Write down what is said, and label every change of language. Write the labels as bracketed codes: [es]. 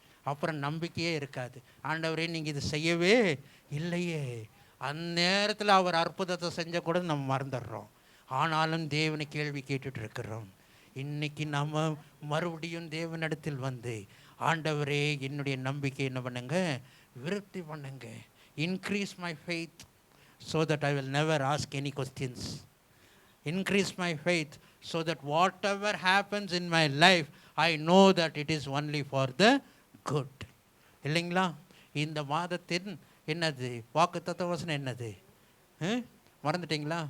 [ta] அப்புறம் நம்பிக்கையே இருக்காது. ஆண்டவரே நீங்கள் இது செய்யவே இல்லையே, அந்நேரத்தில் அவர் அற்புதத்தை செஞ்ச கூட நம்ம மறந்துடுறோம். ஆனாலும் தேவனை கேள்வி கேட்டுட்டு இருக்கிறோம். இன்றைக்கி நம்ம மறுபடியும் தேவனிடத்தில் வந்து, ஆண்டவரே என்னுடைய நம்பிக்கை என்ன பண்ணுங்க, விருத்தி பண்ணுங்க, [en] Increase my faith so that I will never ask any questions. Increase my faith so that whatever happens in my life, I know that it is only for the good. [ta] இல்லைங்களா? இந்த மாதத்தின் என்னது வாக்குத்தத்த வசனம் என்னது, மறந்துட்டிங்களா?